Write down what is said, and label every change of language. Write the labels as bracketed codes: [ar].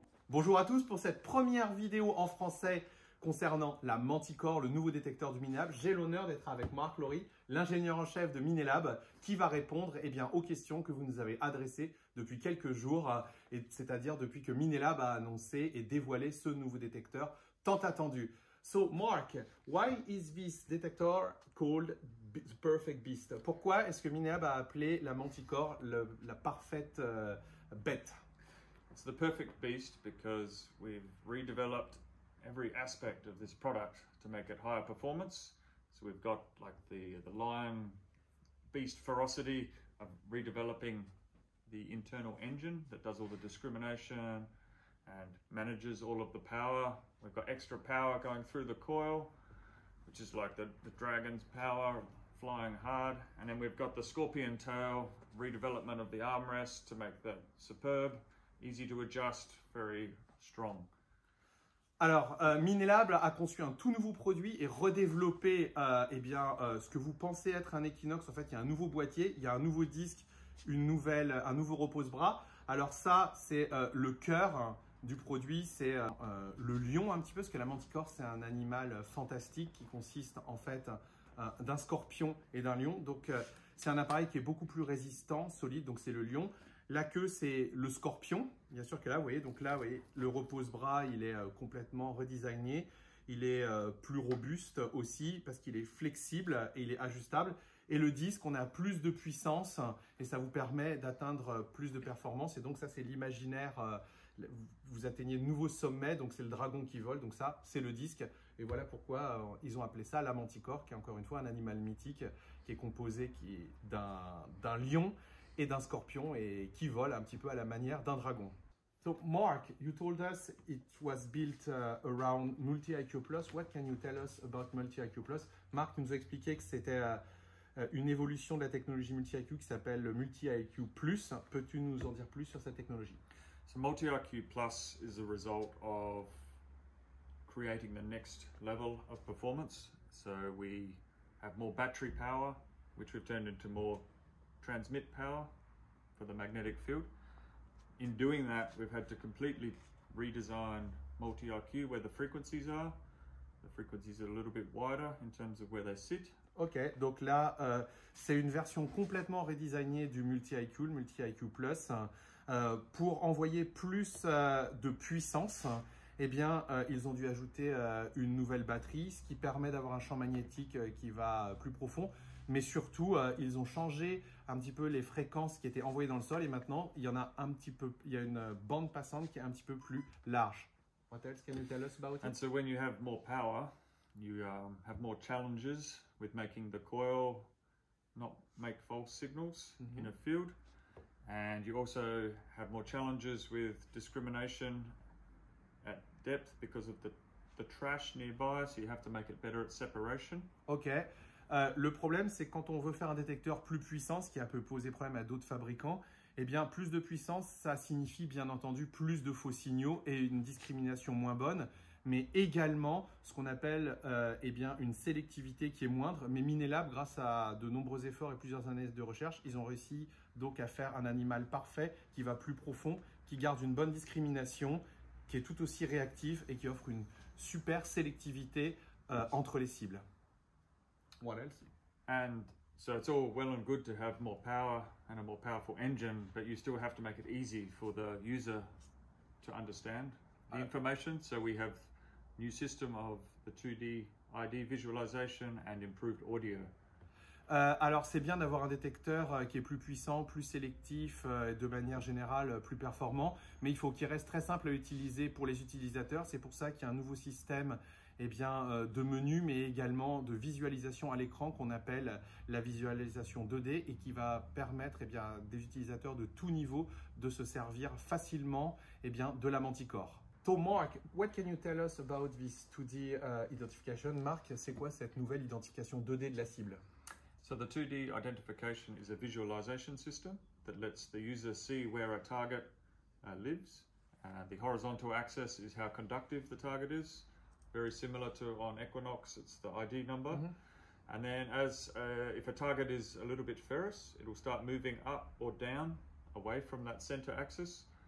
[fr] Bonjour à tous pour cette première vidéo en français concernant la Manticore, le nouveau détecteur du Minelab. J'ai l'honneur d'être avec Mark Lowry, l'ingénieur en chef de Minelab, qui va répondre eh bien, aux questions que vous nous avez adressées depuis quelques jours, c'est-à-dire depuis que Minelab a annoncé et dévoilé ce nouveau détecteur tant attendu. [en] So, Mark, why is this detector called the Perfect Beast? [fr] Pourquoi est-ce que Minelab a appelé la Manticore la parfaite bête? [en] It's the perfect beast because we've redeveloped every aspect of this product to make it higher performance. So we've got like the lion beast ferocity of redeveloping the internal engine that does all the discrimination and manages all of the power. We've got extra power going through the coil, which is like the dragon's power, flying hard. And then we've got the scorpion tail, redevelopment of the armrest to make that superb, easy to adjust, very strong. [fr] Alors, Minelab a conçu un tout nouveau produit et redéveloppé ce que vous pensez être un Equinox. En fait, il y a un nouveau boîtier, il y a un nouveau disque, un nouveau repose-bras. Alors ça, c'est le cœur du produit, c'est le lion un petit peu, parce que la Manticore, c'est un animal fantastique qui consiste en fait d'un scorpion et d'un lion. Donc, c'est un appareil qui est beaucoup plus résistant, solide, donc c'est le lion. La queue, c'est le scorpion. Bien sûr que là, vous voyez, donc là, vous voyez, le repose-bras, il est complètement redesigné. Il est plus robuste aussi parce qu'il est flexible et il est ajustable. Et le disque, on a plus de puissance et ça vous permet d'atteindre plus de performance. Et donc ça, c'est l'imaginaire. Vous atteignez de nouveaux sommets, donc c'est le dragon qui vole. Donc ça, c'est le disque. Et voilà pourquoi ils ont appelé ça la Manticore, qui est encore une fois un animal mythique qui est composé d'un lion et d'un scorpion et qui vole un petit peu à la manière d'un dragon. [en] So Mark, you told us it was built around Multi-IQ+. What can you tell us about Multi-IQ+? [fr] Mark nous a expliqué que c'était une évolution de la technologie Multi-IQ qui s'appelle le Multi-IQ+. Peux-tu nous en dire plus sur cette technologie? [en] So Multi-IQ Plus is a result of creating the next level of performance. So we have more battery power, which we've turned into more transmit power for the magnetic field. In doing that, we've had to completely redesign Multi-IQ where the frequencies are. The frequencies are a little bit wider in terms of where they sit. [fr] Ok, donc là, c'est une version complètement redesignée du Multi-IQ, le Multi-IQ+, pour envoyer plus de puissance. Eh bien, ils ont dû ajouter une nouvelle batterie, ce qui permet d'avoir un champ magnétique qui va plus profond. Mais surtout, ils ont changé un petit peu les fréquences qui étaient envoyées dans le sol. Et maintenant, il y a une bande passante qui est un petit peu plus large. [en] What else can you tell us about it? And so when you have more power, you have more challenges with making the coil not make false signals in a field. And you also have more challenges with discrimination at depth because of the trash nearby, so you have to make it better at separation. Ok. [fr] Le problème, c'est quand on veut faire un détecteur plus puissant, ce qui a peut poser problème à d'autres fabricants, eh bien, plus de puissance, ça signifie bien entendu plus de faux signaux et une discrimination moins bonne, mais également ce qu'on appelle eh bien, une sélectivité qui est moindre. Mais Minelab, grâce à de nombreux efforts et plusieurs années de recherche, ils ont réussi donc à faire un animal parfait qui va plus profond, qui garde une bonne discrimination, qui est tout aussi réactif et qui offre une super sélectivité entre les cibles. [en] What else? And so it's all well and good to have more power and a more powerful engine, but you still have to make it easy for the user to understand the information. So we have new system of the 2D ID visualization and improved audio. [fr] Alors c'est bien d'avoir un détecteur qui est plus puissant, plus sélectif, de manière générale plus performant, mais il faut qu'il reste très simple à utiliser pour les utilisateurs. C'est pour ça qu'il y a un nouveau système de menu, mais également de visualisation à l'écran qu'on appelle la visualisation 2D et qui va permettre des utilisateurs de tout niveau de se servir facilement de la Manticore. [en] So Mark, what can you tell us about this 2D identification? [fr] Marc, c'est quoi cette nouvelle identification 2D de la cible? [en] So the 2D identification is a visualization system that lets the user see where a target lives. The horizontal axis is how conductive the target is. Very similar to on Equinox, it's the ID number. Mm-hmm. And then if a target is a little bit ferrous, it will start moving up or down away from that center axis.